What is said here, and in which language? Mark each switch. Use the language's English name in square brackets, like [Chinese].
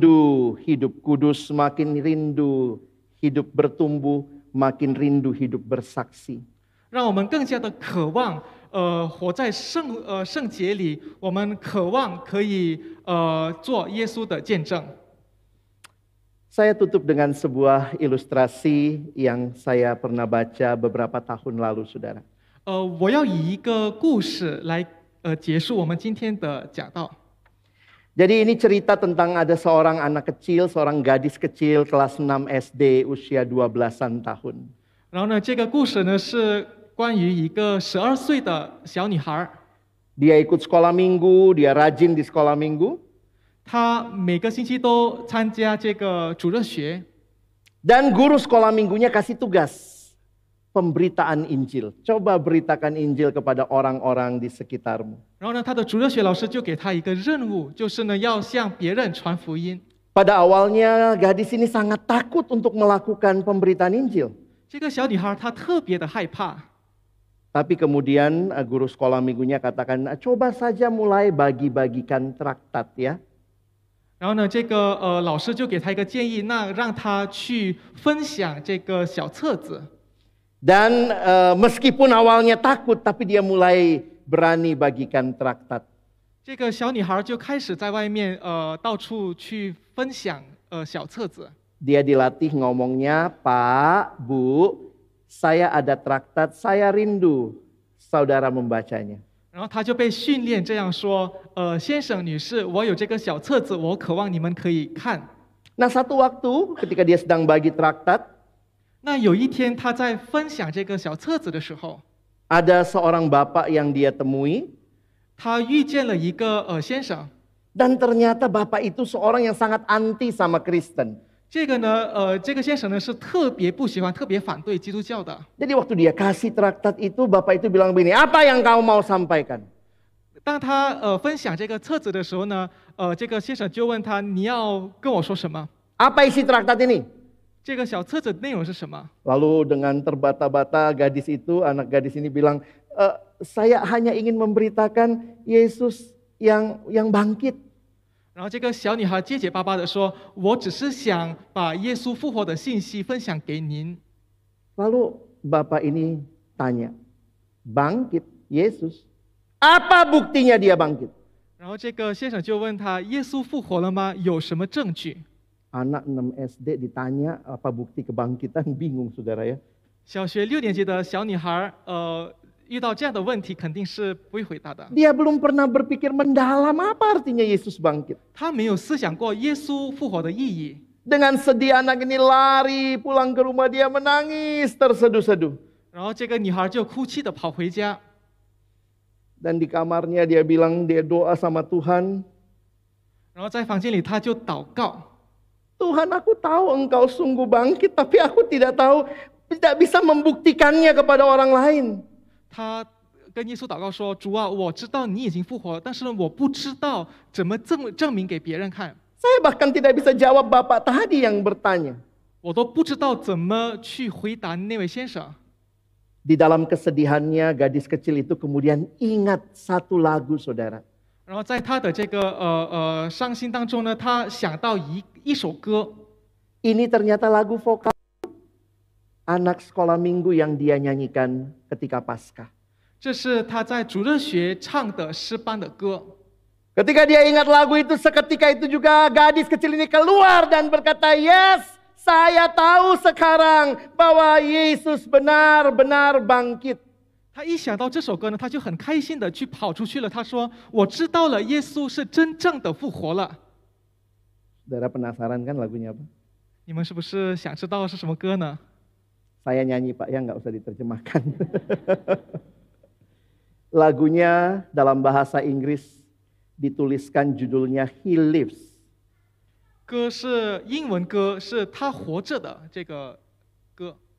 [Indonesian] rindu hidup kudus, makin rindu hidup bertumbuh, makin rindu hidup bersaksi. [Chinese] 让我们更加的渴望，活在圣洁里，我们渴望可以做耶稣的见证。 [Indonesian] Saya tutup dengan sebuah ilustrasi yang saya pernah baca beberapa tahun lalu, saudara. [Chinese] 我要以一个故事来结束我们今天的讲道。 [Indonesian] Jadi ini cerita tentang ada seorang anak kecil, seorang gadis kecil kelas 6 SD usia 12-an tahun. [Chinese] 然后呢，这个故事呢是关于一个12岁的小女孩， [Indonesian] Dia ikut sekolah minggu, dia rajin di sekolah minggu. [Chinese] 她每个星期都参加这个主日学， [Indonesian] Dan guru sekolah minggunya kasih tugas pemberitaan Injil. Coba beritakan Injil kepada orang-orang di sekitarmu. [Chinese] 然后呢，她的主日学老师就给她一个任务，就是呢要向别人传福音。 [Indonesian] Pada awalnya gadis ini sangat takut untuk melakukan pemberitaan Injil. [Chinese] 这个小女孩她特别的害怕， [Indonesian] Tapi kemudian guru sekolah minggunya katakan, coba saja mulai bagi-bagikan traktat ya. [Chinese] 然后呢，这个老师就给她一个建议，那让她去分享这个小册子。 [Indonesian] Dan meskipun awalnya takut, tapi dia mulai berani bagikan traktat. [Chinese] 这个小女孩就开始在外面到处去分享小册子。 [Indonesian] Dia dilatih ngomongnya, Pak, Bu, saya ada traktat, saya rindu saudara membacanya. [Chinese] 然后她就被训练这样说：先生、女士，我有这个小册子，我渴望你们可以看。 [Indonesian] Nah satu waktu ketika dia sedang bagi traktat, [Chinese] 那有一天，她在分享这个小册子的时候， [Indonesian] ada seorang bapak yang dia temui. [Chinese] 她遇见了一个先生。 [Indonesian] Dan ternyata bapak itu seorang yang sangat anti sama Kristen. [Chinese] 这个呢，这个先生呢是特别不喜欢、特别反对基督教的。 [Indonesian] Jadi waktu dia kasih traktat itu, bapak itu bilang begini, apa yang kau mau sampaikan? [Chinese] 当他分享这个册子的时候呢，这个先生就问他：“你要跟我说什么？ [Indonesian] Apa isi traktat ini? [Chinese] 这个小册子内容是什么？” [Indonesian] Lalu dengan terbata-bata gadis itu, anak gadis ini bilang, saya hanya ingin memberitakan Yesus yang bangkit. [Chinese] 然后这个小女孩结结巴巴的说：“我只是想把耶稣复活的信息分享给您。” [Indonesian] Lalu bapak ini tanya, bangkit Yesus? Apa buktinya dia bangkit? [Chinese] 然后这个先生就问他：“耶稣复活了吗？有什么证据 [Indonesian] Anak 6 SD ditanya apa bukti kebangkitan, bingung saudara ya. [Chinese] 小学6年级的小女孩，遇到这样的问题肯定是不会回答的。 [Indonesian] Dia belum pernah berpikir mendalam apa artinya Yesus bangkit. [Chinese] 她没有思想过耶稣复活的意义。 [Indonesian] Dengan sedih anak ini lari pulang ke rumah, dia menangis terseduh-seduh. [Chinese] 然后这个女孩就哭泣的跑回家， [Indonesian] Dan di kamarnya dia bilang dia doa sama Tuhan. [Chinese] 然后在房间里她就祷告。 [Indonesian] Tuhan, aku tahu engkau sungguh bangkit, tapi aku tidak bisa membuktikannya kepada orang lain. [Chinese] 她跟耶稣祷告说：“主啊，我知道你已经复活了，但是呢，我不知道怎么证明给别人看。 [Indonesian] Saya bahkan tidak bisa jawab bapak tadi yang bertanya. [Chinese] 我都不知道怎么去回答那位先生。” [Indonesian] Di dalam kesedihannya, gadis kecil itu kemudian ingat satu lagu, saudara. [Chinese] 然后在他的这个伤心当中呢，他想到一首歌， [Indonesian] Ini ternyata lagu vokal anak sekolah minggu yang dia nyanyikan ketika Paskah. [Chinese] 这是他在主日学唱的诗班的歌。 [Indonesian] Ketika dia ingat lagu itu, seketika itu juga gadis kecil ini keluar dan berkata, yes, saya tahu sekarang bahwa Yesus benar-benar bangkit. [Chinese] 他一想到这首歌呢，他就很开心的去跑出去了。他说：“我知道了，耶稣是真正的复活了。” [Indonesian] Saudara penasaran kan lagunya apa? [Chinese] 你们是不是想知道是什么歌呢？ [Indonesian] Saya nyanyi Pak ya, nggak usah diterjemahkan. Lagunya dalam bahasa Inggris dituliskan judulnya He Lives. [Chinese] 歌是英文歌，是他活着的这个歌。